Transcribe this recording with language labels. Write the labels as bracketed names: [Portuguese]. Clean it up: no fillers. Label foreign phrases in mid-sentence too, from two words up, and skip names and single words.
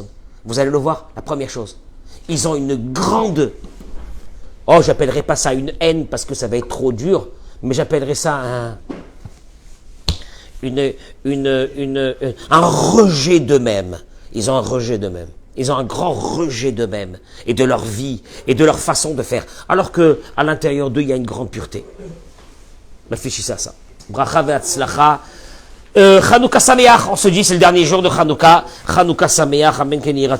[French] Vous allez le voir, la première chose. Ils ont une grande, j'appellerai pas ça une haine parce que ça va être trop dur, mais j'appellerai ça un rejet d'eux-mêmes. Ils ont un rejet d'eux-mêmes. Ils ont un grand rejet d'eux-mêmes et de leur vie et de leur façon de faire. Alors que à l'intérieur d'eux, il y a une grande pureté. Réfléchissez à ça. [Hebrew] ברכה והצלחה. חנוכה שמח, [French] on se dit c'est le dernier jour de Chanukah. [Hebrew] חנוכה שמח, אמן כן יראת